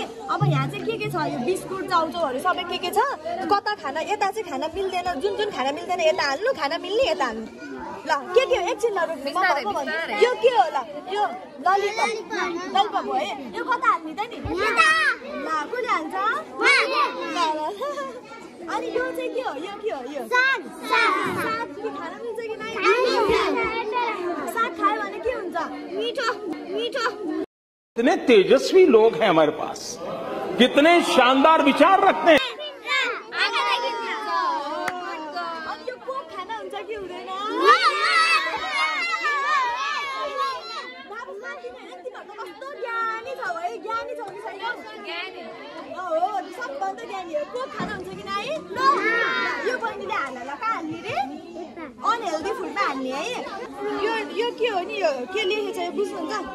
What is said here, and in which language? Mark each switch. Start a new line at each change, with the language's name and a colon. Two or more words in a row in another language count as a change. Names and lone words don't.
Nepali: अब यहाँ चाहिँ के छ यो बिस्कुट चाउचाउहरू सबै के छ कता खाना यता चाहिँ खाना मिल्दैन जुन खाना मिल्दैन यता हाल्नु खाना मिल्ने यता हाल्नु ल के हो एकछिन नरोक्नु म भएको भन्छु यो के हो ल यो ललिपप हो है यो कता हाल्ने त नि ल कुन हाल्छ अनि यो चाहिँ के हो यो साग खाना मिल्छ कि नै साग खायो भने के हुन्छ मिठो
Hindi: कितने तेजस्वी लोग हैं हमारे पास कितने शानदार विचार रखते हैं
Nepali: अनि यो कोक खाना हुन्छ कि हुँदैन कस्तो ज्ञानी छ है ज्ञानी छ कि छैन हो सबभन्दा ज्ञानी हो कोक खाना हुन्छ कि नै यो बहिनीले हाल्ला ल कहाँ हाल्ने रे
English: unhealthy foodमा
Nepali: हाल्ने है यो के हो नि यो के लेखेको छ यो बुझ्नुहुन्छ